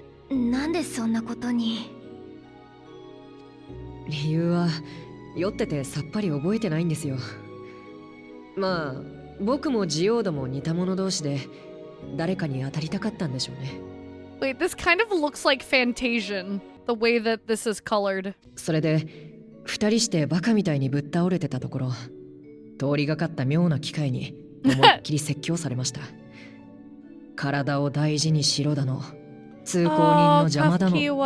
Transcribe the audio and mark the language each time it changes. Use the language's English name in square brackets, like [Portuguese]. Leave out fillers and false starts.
[Japanese] なんでそんなことに？理由は酔っててさっぱり覚えてないんですよ。まあ僕もジオードも似た者同士で誰かに当たりたかったんでしょうね。 [English] Wait, this kind of looks like Fantasian, the way that this is colored. [Japanese] それで二人してバカみたいにぶっ倒れてたところ、通りがかった妙な機会に思いっきり説教されました。体を大事にしろだの、通行人の邪魔だの。